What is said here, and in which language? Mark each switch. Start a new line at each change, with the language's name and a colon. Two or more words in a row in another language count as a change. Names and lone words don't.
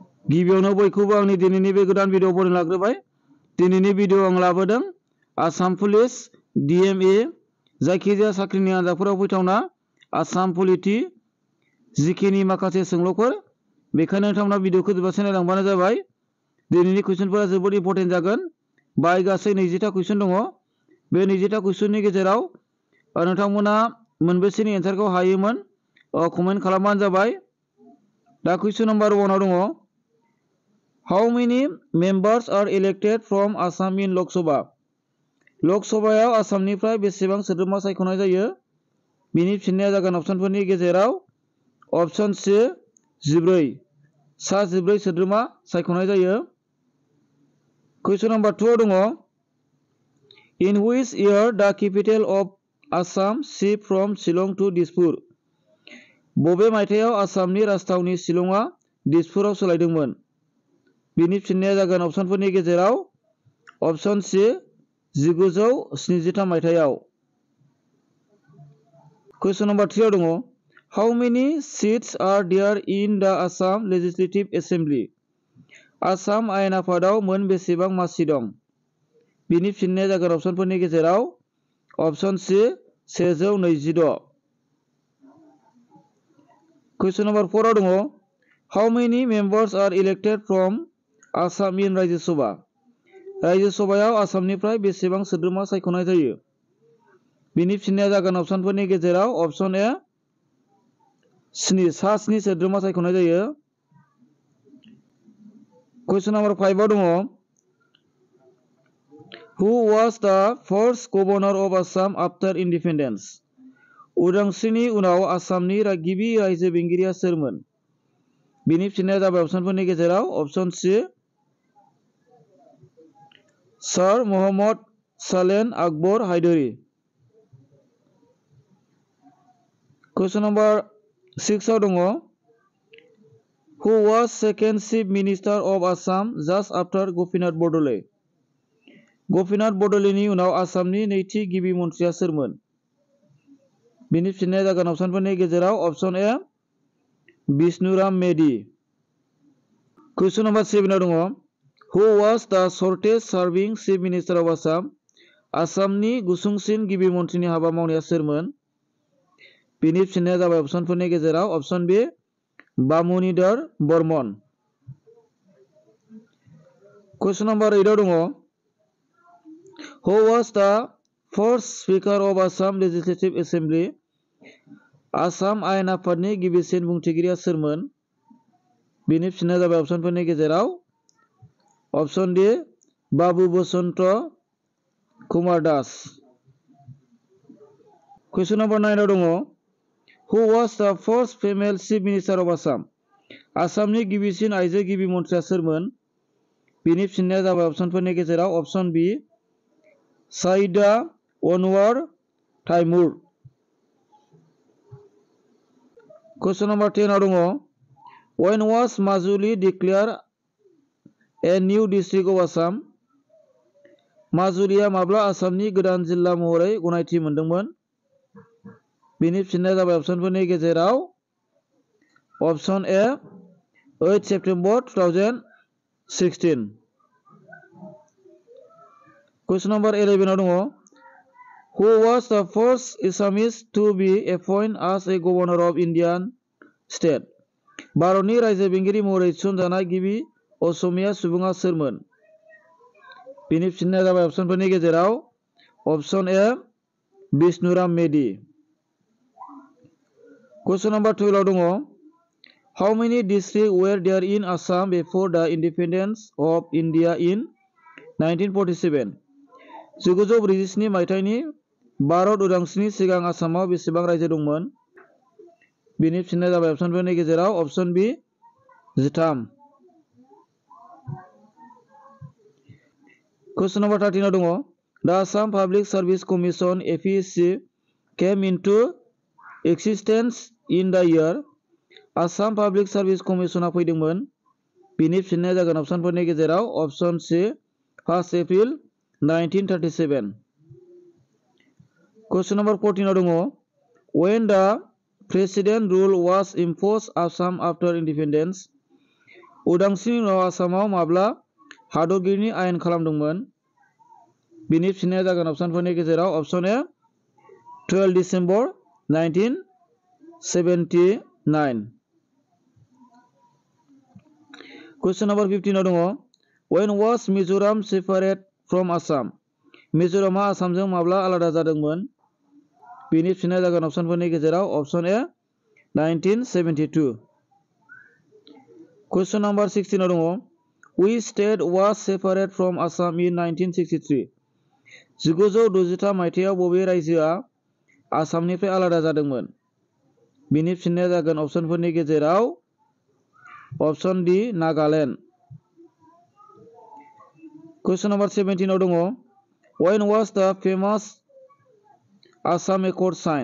Bodo: गिबियावनो बयखौबो आंनि दिनैनि बे गोदान भिडिअ बरायनो लाग्रोबाय। दिनैनि भिडिअ आं लाबोदों आसाम पुलिस DMA जायखिजाया साख्रिनि आनजादफोराव फैथावना आसाम पलिटि जिकेनि माखासे सोंलुफोर बेखायनो नोंथांमोना भिडिअखौ जोबजासिम नायलांबानो जाबाय। दिनैनि कुइसनफोरा जोबोद इम्पर्टेन्ट जागोन। बाहाय गासै 20टा कुइसन दङ। बे 20टा कुइसननि गेजेराव नोंथांमोना मोनबेसेनि एन्सारखौ हायोमोन कमेन्ट खालामबानो जाबाय।
English: दा
Bodo: कुइसन नम्बर 1 दङ
English: How many members are elected from Assam in Lok Sabha?
Bodo: लक सभायाव आसामनिफ्राय बेसेबां सोद्रोमा सायख'नाय जायो? बिनि फिननाया जागोन अपसनफोरनि गेजेराव अपसन C 14 सा 14 सोद्रोमा सायख'नाय जायो। कुइसन नम्बर 2 दङ
English: In which year the capital of Assam shift from Shillong to Dispur?
Bodo: बबे मायथाइयाव आसामनि राजथावनि शिलंआ दिसपुराव सोलायदोंमोन? बिनि फिननाया जागोन अपसनफोरनि गेजेराव अपसन C 1973 मायथाइयाव। कुइसन नम्बर 3 दङ
English: How many seats are there in the Assam Legislative Assembly?
Bodo: आसाम आयेन आफादाव मोन बेसेबां मासि दं? बिनि फिननाया जागोन अपसनफोरनि गेजेराव अपसन C 126। कुइसन नम्बर 4 दङ
English: How many members are elected from Assam in राज्य सभा?
Bodo: राज्य सभायाव आसामनिफ्राय बेसेबां सोद्रोमा सायख'नाय जायो? बिनि फिननाया जागोन अपसनफोरनि गेजेराव अपसन A 7 सा 7 सोद्रोमा सायख'नाय जायो। कुइसन नम्बर 5 दङ
English: Who was the first governor of Assam after independence?
Bodo: उदांस्रिनि उनाव आसामनि गिबि रायजो बेंगिरिया सोरमोन? बिनि फिननाया जाबाय अपसनफोरनि गेजेराव अपसन C सर मोहम्मद सालेन आकबर हायदरी। कुइसन नम्बर 6 दङ
English: Who was second chief minister of Assam just after गपिनाथ बरदलै?
Bodo: गपिनाथ बरदलैनि उनाव आसामनि नैथि गिबि मन्थ्रिया सोरमोन? बिनि फिननाया जागोन अपसनफोरनि गेजेराव अपसन A बिष्णुराम मेधि। कुइसन नम्बर 7 दङ
English: Who was the shortest serving chief minister of Assam?
Bodo: आसामनि गुसुंसिन गिबि मन्थ्रिनि हाबा मावनाया सोरमोन? बिनि फिननाया जाबाय अपसनफोरनि गेजेराव अपसन B बामुनिधर बर्मन। कुइसन नम्बर 8 दङ
English: Who was the first speaker of Assam Legislative Assembly?
Bodo: आसाम आयेन आफादनि गिबिसिन बुंथिगिरिया सोरमोन? बिनि फिननाया जाबाय अपसनफोरनि गेजेराव अपसन D बाबु बसन्त कुमार दास। कुइसन नम्बर 9 दङ
English: Who was the first female chief minister of Assam?
Bodo: आसामनि गिबिसिन आइजो गिबि मन्थ्रिया सोरमोन? बिनि फिननाया जाबाय अपसनफोरनि गेजेराव अपसन B साइदा अनवार ताइमुर। कुइसन नम्बर 10 दङ
English: When was Majuli declared a new district of Assam?
Bodo: माजुलिया माब्ला आसामनि गोदान जिल्ला महरै गनायथि मोनदोंमोन? बिनि फिननाया जाबाय अपसनफोरनि गेजेराव अपसन A 8 सेप्टेम्बर 2016। कुइसन नम्बर 11 दङ
English: Who was the first Assamese to be appointed as a governor of Indian state?
Bodo: भारतनि रायजो बेंगिरि महरै थिसनजानाय गिबि असमिया सुबुङा सोरमोन? बिनि फिननाया जाबाय अपसनफोरनि गेजेराव अपसन A बिष्णुराम मेधि। कुइसन नम्बर 12 दङ
English: How many districts were there in Assam before the independence of India in 1947?
Bodo: 1947 मायथाइनि भारत उदांस्रिनि सिगां आसामाव बेसेबां रायजो दंमोन? बिनि फिननाया जाबाय अपसनफोरनि गेजेराव अपसन B 13। कुइसन नम्बर 13 दङ
English: The Assam Public Service Commission APSC came into existence in the year
Bodo: आसाम पाब्लिक सार्भिस कमिसना फैदोंमोन। बिनि फिननाया जागोन अपसनफोरनि गेजेराव अपसन C 1 एप्रिल 1937। कुइसन नम्बर 14 दङ
English: When the president rule was imposed Assam after independence?
Bodo: उदांस्रिनि उनाव आसामाव माब्ला हादरगिरिनि आयेन खालामदोंमोन? बिनि फिननाया जागोन अपसनफोरनि गेजेराव अपसन ए 12 डिसेम्बर 1979।
English: Question number 15 दङ When was Mizoram separate from Assam?
Bodo: मिजोरामा आसामजों माब्ला आलादा जादोंमोन? बिनि फिननाया जागोन अपसनफोरनि गेजेराव अपसन ए 1972।
English: Question number 16 दङ Which state was separate from Assam in 1963?
Bodo: 1963 मायथाइयाव बबे रायजोआ आसामनिफ्राय आलादा जादोंमोन? बिनि फिननाया जागोन अपसनफोरनि गेजेराव अपसन डी नागालेण्ड।
English: Question number 17 दङ When was the famous Assam Accord signed?